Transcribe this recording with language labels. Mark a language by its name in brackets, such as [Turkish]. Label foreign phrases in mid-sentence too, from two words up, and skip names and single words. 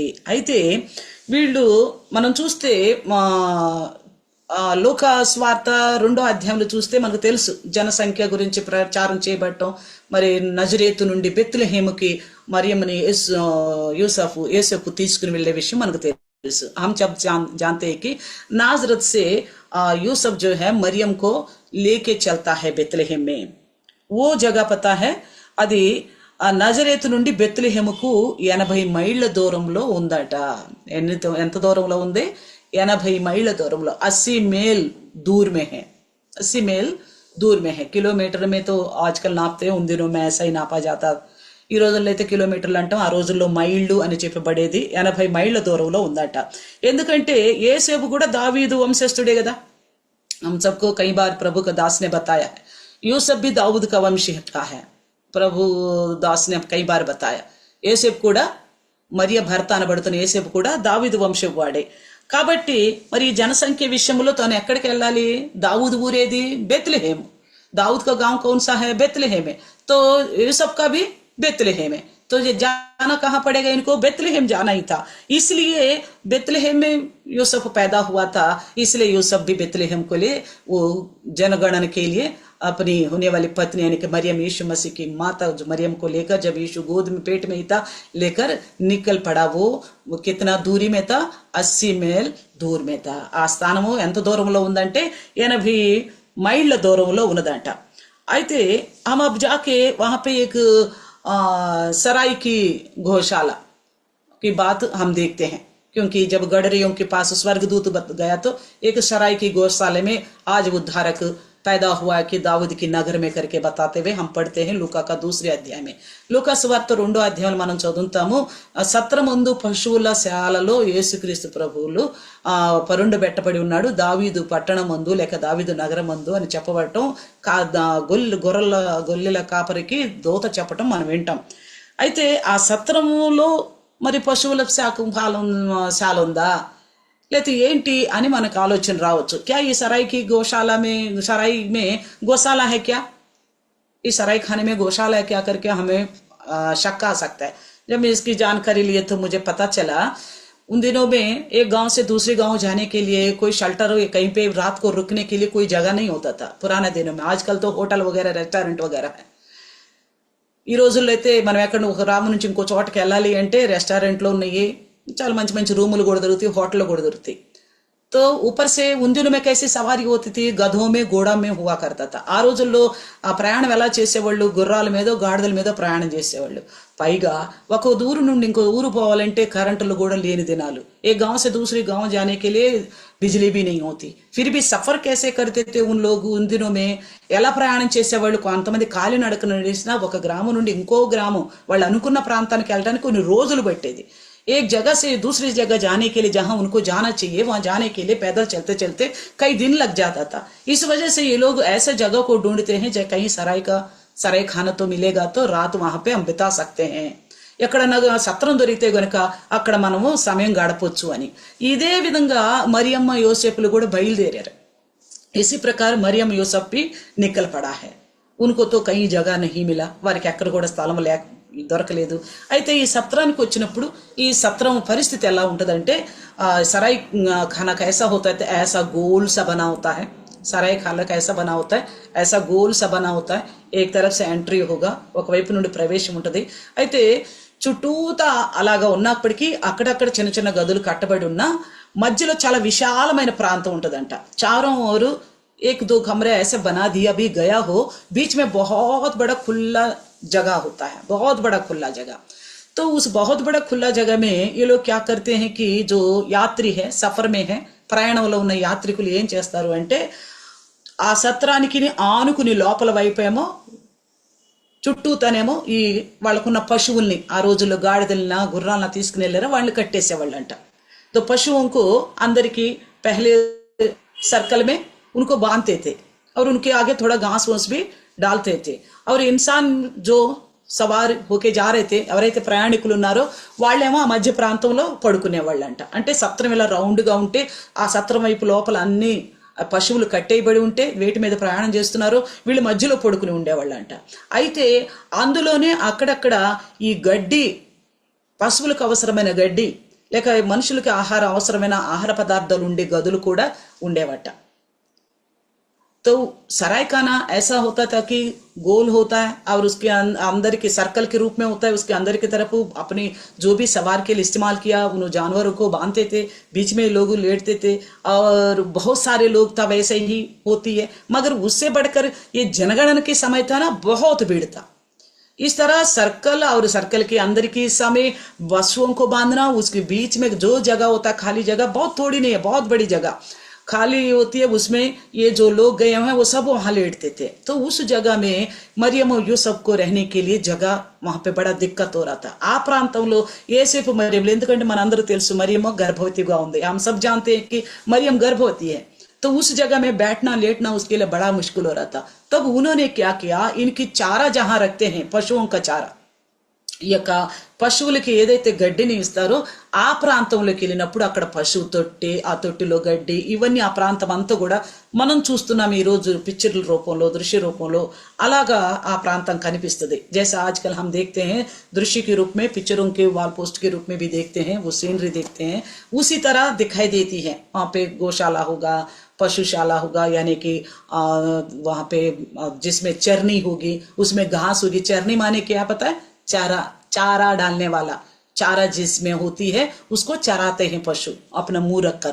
[Telugu] అయితే వీళ్ళు మనం చూస్తే లోకా స్వార్త 2వ అధ్యాయంలో చూస్తే మనకు తెలుసు జనసంఖ్య గురించి ప్రచారం చేయబడటం. మరి నజరేతు నుండి బెత్లెహేముకి మరియమ్మని యూసఫ్ తీసుకుని వెళ్లే విషయం మనకు తెలుసు. [Hindi] हम जब जानते हैं कि नाजरत से यूसुफ जो है मरियम को लेके चलता है बेतलेहम में, वो जगह पता है [Telugu] అది నజరేతు నుండి బెత్లెహేముకు 80 మైళ్ళ దూరంలో ఉందట. ఎంత దూరంలో ఉంది? 80 మైళ్ళ దూరంలో, [Hindi] 80 मील दूर में है, 80 मील दूर में है। किलोमीटर में तो आजकल नापते हैं, उन दिनों में ऐसा ही नापा जाता। [Telugu] ఈ రోజుల్లో అయితే కిలోమీటర్లు అంటాం, ఆ రోజుల్లో మైళ్ళు అని చెప్పబడేది. 80 మైళ్ళ దూరంలో ఉందట. ఎందుకంటే యేసేపు కూడా దావీదు వంశస్థుడే కదా. [Hindi] हम सबको कई बार प्रभु का दास ने बताया है, यूसुफ भी दाऊद का वंश का है। ప్రభు దాస్ ने कई बार बताया, [Telugu] యేసేపు కూడా మరియ భర్త అనబడుతున్న యేసేపు కూడా దావీదు వంశం వాడే. కాబట్టి మరి జనసంఖ్య విషయంలో తను ఎక్కడికి వెళ్ళాలి? దాऊद ఊరేది బెత్లెహేम, [Hindi] दाऊद का गांव कौन सा है? बेतलेहम है। तो यूसुफ का भी बेतलेहम है। तो ये जाना कहाँ पड़ेगा इनको? बेतलेहम जाना ही था। इसलिए बेतलेहम में यूसुफ पैदा हुआ था, इसलिए यूसुफ भी बेतलेहम को लिए वो जनगणन के लिए अपनी होने वाली पत्नी यानी कि मरियम, यीशु मसीह की माता जो मरियम को लेकर जब यीशु गोद में पेट में ही था लेकर निकल पड़ा। वो कितना दूरी में था? 80 मील दूर में था। [Telugu] ఆ స్థానము ఎంత దూరంలో ఉందంటే 80 మైళ్ళ దూరంలో ఉన్నదంట. [Hindi] అయితే हम अब जाके वहां पे एक सराय की गौशाला की बात हम देखते हैं, क्योंकि जब गडरियों के पास स्वर्गदूत गया तो एक सराय की गौशाला में आज उद्धारक पैदा हुआ कि दाऊद की नगर में करके बताते हुए हम पढ़ते हैं लूका का [Telugu] 2వ అధ్యాయం [Hindi] में। [Telugu] లూకా సువార్త 2వ అధ్యాయంలో మనం చదువుతాము, సత్రమందు పశువుల శాలలో యేసుక్రీస్తు ప్రభువులు పరుండబెట్టబడి ఉన్నాడు దావీదు పట్టణమందు లేక దావీదు నగరమందు అని చెప్పబడటం, గొల్లెల కాపరికి దూత చెప్పటం మనం వింటాం. అయితే ఆ సత్రములో మరి పశువుల శాల ఉందా लेते ఏంటి అని మనకు ఆలోచన రావచ్చు. [Hindi] क्या ये सराय की गौशाला में गौशाला है क्या? इस सराय खाने में गौशाला है क्या करके हमें शक आ सकता है। जब मैं इसकी जानकारी लिए तो मुझे पता चला उन दिनों में एक गांव से दूसरे गांव जाने के लिए कोई शेल्टर या कहीं पे रात को रुकने के लिए कोई जगह नहीं होता था पुराने दिनों में। आजकल तो होटल वगैरह रेस्टोरेंट वगैरह है। [Telugu] ఈ రోజుల్లో అయితే మనం ఎక్కడ ఒక రాము నుంచి ఇంకో చోటకి వెళ్ళాలి అంటే రెస్టారెంట్లో ఉన్నాయి, చాలా మంచి మంచి రూములు కూడా దొరుకుతాయి, హోటల్ కూడా దొరుకుతాయి। [Hindi] तो ऊपर से उन दिनों में कैसी सवारी होती थी, గధోं में घोड़ा में हुआ करता था। [Telugu] ఆ రోజుల్లో ఆ ప్రయాణం ఎలా చేసేవాళ్ళు, గుర్రాల మీదో గాడిదల మీదో ప్రయాణం చేసేవాళ్ళు। పైగా ఒక ఊరు నుండి ఇంకో ఊరు పోవాలంటే కరెంటులు కూడా లేని దినాలు। [Hindi] ఏ गांव से दूसरे गांव जाने के लिए बिजली भी नहीं होती, फिर भी सफर कैसे करते थे उन लोग उन दिनों में। [Telugu] ఎలా ప్రయాణం చేసేవాళ్ళు, కొంతమంది కాలినడకన నడిచినా ఒక గ్రామం నుండి ఇంకో గ్రామం వాళ్ళు అనుకున్న ప్రాంతానికి వెళ్ళడానికి కొన్ని రోజులు పట్టేది। [Hindi] एक जगह से दूसरी जगह जाने के लिए जहां उनको जाना चाहिए वहां जाने के लिए पैदल चलते चलते कई दिन लग जाता था। इस वजह से ये लोग ऐसे जगह को ढूंढते हैं जहाँ कहीं सराय खाना तो मिलेगा तो रात वहां पे हम बिता सकते हैं, [Telugu] ఎక్కడన్నా సత్రం దొరికితే గనుక అక్కడ మనము సమయం గడపొచ్చు అని। ఇదే విధంగా మరియమ్మ యోసేపులు కూడా బయలుదేరారు। [Hindi] इसी प्रकार मरियम यूसुफ भी निकल पड़ा है। उनको तो कहीं जगह नहीं मिला, [Telugu] వారికి ఎక్కడ కూడా స్థలం దొరకలేదు। అయితే ఈ సత్రానికి వచ్చినప్పుడు ఈ సత్రం పరిస్థితి ఎలా ఉంటుందంటే [Hindi] सराय खाना कैसा होता है, ऐसा गोल सा बना होता है। सराय खाना कैसा बना होता है, ऐसा गोल सा बना होता है। एक तरफ से ఎంట్రీ होगा, [Telugu] ఒకవైపు నుండి ప్రవేశం ఉంటుంది। అయితే చుట్టూతా అలాగా ఉన్నప్పటికీ అక్కడక్కడ చిన్న చిన్న గదులు కట్టబడి ఉన్న మధ్యలో చాలా విశాలమైన ప్రాంతం ఉంటుందంట। [Hindi] चारों ओर एक दो कमरे ऐसे बना दिया भी गया हो, बीच में बहुत बड़ा खुला जगह होता है, बहुत बड़ा खुला जगह। तो उस बहुत बड़ा खुला जगह में ये लोग क्या करते हैं कि जो यात्री है, सफर में है, [Telugu] ప్రయాణంలో ఉన్న యాత్రికులు ఏం చేస్తారు అంటే ఆ సత్రానికి ఆనుకుని లోపల వైపేమో చుట్టూతనేమో ఈ వాళ్ళకున్న పశువుల్ని, ఆ రోజుల్లో గాడిదలన గుర్రాలను తీసుకుని వెళ్ళారో వాళ్ళు కట్టేసేవాళ్ళంట। [Hindi] तो पशुओं को अंदर की पहले सर्कल में उनको बांधते थे और उनके आगे थोड़ा घास वूस भी डालते थे। और इंसान जो సవార్ होके जा रहे थे, [Telugu] ఎవరైతే ప్రయాణికులు ఉన్నారో వాళ్ళేమో ఆ మధ్య ప్రాంతంలో పడుకునే వాళ్ళంట। అంటే సత్రం ఇలా రౌండ్గా ఉంటే ఆ సత్రం వైపు లోపల అన్ని పశువులు కట్టేయబడి ఉంటే వేటి మీద ప్రయాణం చేస్తున్నారో వీళ్ళు మధ్యలో పడుకుని ఉండేవాళ్ళంట। అయితే అందులోనే అక్కడక్కడ ఈ గడ్డి, పశువులకు అవసరమైన గడ్డి లేక మనుషులకి అవసరమైన ఆహార పదార్థాలు ఉండే గదులు కూడా ఉండేవట। [Hindi] तो सराय खाना ऐसा होता था कि गोल होता है और उसके अंदर के सर्कल के रूप में होता है। उसके अंदर की तरफ अपने जो भी सवार के लिए इस्तेमाल किया उन जानवरों को बांधते थे, बीच में लोग लेटते थे और बहुत सारे लोग था, वैसे ही होती है। मगर उससे बढ़कर ये जनगणना के समय था ना, बहुत भीड़ था। इस तरह सर्कल और सर्कल के अंदर के समय पशुओं को बांधना, उसके बीच में जो जगह होता है खाली जगह, बहुत थोड़ी नहीं है, बहुत बड़ी जगह खाली होती है, उसमें ये जो लोग गए हैं वो सब वहां लेटते थे। तो उस जगह में मरियम और यूसुफ को रहने के लिए जगह वहां पे बड़ा दिक्कत हो रहा था। [Telugu] आ ప్రాంతంలో ఏసేపు మరియం, ఎందుకంటే మనందరూ తెలుసు మరియమ్మ గర్భవతిగా ఉంది, [Hindi] हम सब जानते हैं कि मरियम गर्भवती है। तो उस जगह में बैठना लेटना उसके लिए बड़ा मुश्किल हो रहा था। तब उन्होंने क्या किया, इनकी चारा जहां रखते हैं, पशुओं का चारा, [Telugu] ఈ యొక్క పశువులకి ఏదైతే గడ్డిని ఇస్తారో ఆ ప్రాంతంలోకి వెళ్ళినప్పుడు అక్కడ పశువు తొట్టి, ఆ తొట్టిలో గడ్డి, ఇవన్నీ ఆ ప్రాంతం అంతా కూడా మనం చూస్తున్నాం ఈ రోజు పిక్చర్ల రూపంలో, దృశ్య రూపంలో అలాగా ఆ ప్రాంతం కనిపిస్తుంది। [Hindi] जैसे आजकल हम देखते हैं दृश्य के रूप में, पिक्चरों के वॉल पोस्ट के रूप में भी देखते हैं, वो सीनरी देखते हैं, उसी तरह दिखाई देती है। वहाँ पे गौशाला होगा, पशुशाला होगा, यानी कि वहाँ पे जिसमें चरनी होगी उसमें घास होगी। चरनी माने क्या पता है, चारा, चारा डालने वाला, चारा जिसमें होती है उसको चराते हैं पशु अपना मुंह रखकर।